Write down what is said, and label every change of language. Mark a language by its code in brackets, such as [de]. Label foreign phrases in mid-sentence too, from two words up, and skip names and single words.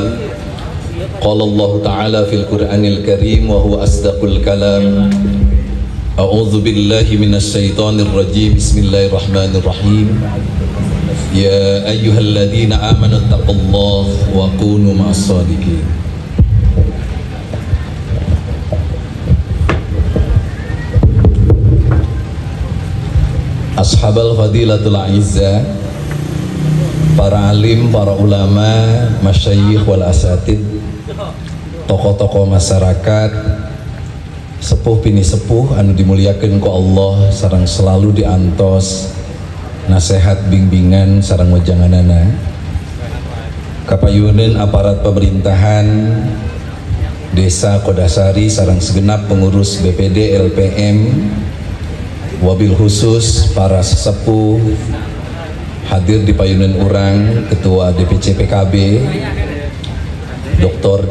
[ar] قال الله تعالى في القرآن الكريم وهو أصدق الكلام: أعوذ بالله من الشيطان الرجيم بسم الله الرحمن الرحيم. يا أيها الذين آمنوا اتقوا الله وكونوا مع الصادقين. أصحاب الفضيلة الأعزة, [id] para alim, para ulama, [ar] المشايخ والأساتذة, [id] tokoh-tokoh masyarakat, [su] sepuh bini sepuh anu dimuliakeun ku Allah sareng selalu diantos nasihat bimbingan sareng wejanganana, kapayuneun aparat pemerintahan Desa Kodasari sareng segenap pengurus BPD LPM, [ar] وبالخصوص [su] para sesepuh hadir di payunan urang, [id] Ketua DPC PKB Dr.